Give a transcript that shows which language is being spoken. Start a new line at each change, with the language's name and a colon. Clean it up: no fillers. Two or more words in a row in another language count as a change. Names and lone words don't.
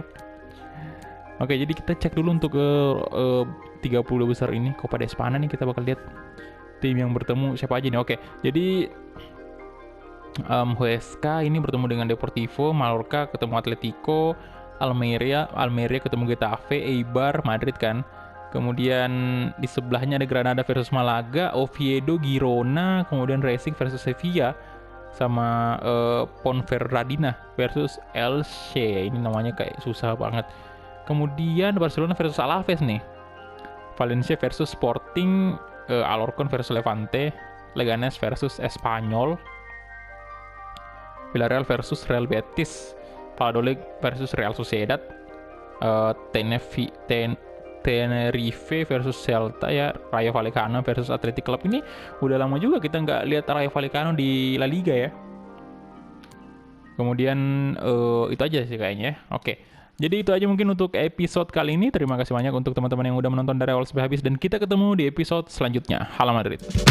Indonesian: Oke, jadi kita cek dulu untuk 30 besar ini Copa de Espana nih, kita bakal lihat tim yang bertemu siapa aja nih. Oke, jadi Huesca ini bertemu dengan Deportivo, Mallorca ketemu Atletico, Almeria ketemu Getafe, Eibar, Madrid kan. Kemudian di sebelahnya ada Granada versus Malaga, Oviedo, Girona, kemudian Racing versus Sevilla, sama Ponferradina versus Elche. Ini namanya kayak susah banget. Kemudian Barcelona versus Alaves nih, Valencia versus Sporting, Alcorcón versus Levante, Leganes versus Espanyol, Villarreal versus Real Betis, Valladolid versus Real Sociedad, Tenerife versus Celta ya, Rayo Vallecano versus Athletic Club. Ini udah lama juga kita nggak lihat Rayo Vallecano di La Liga ya. Kemudian itu aja sih kayaknya. Oke. Jadi itu aja mungkin untuk episode kali ini. Terima kasih banyak untuk teman-teman yang udah menonton dari awal sampai habis. Dan kita ketemu di episode selanjutnya.
Spanish: Hala Madrid.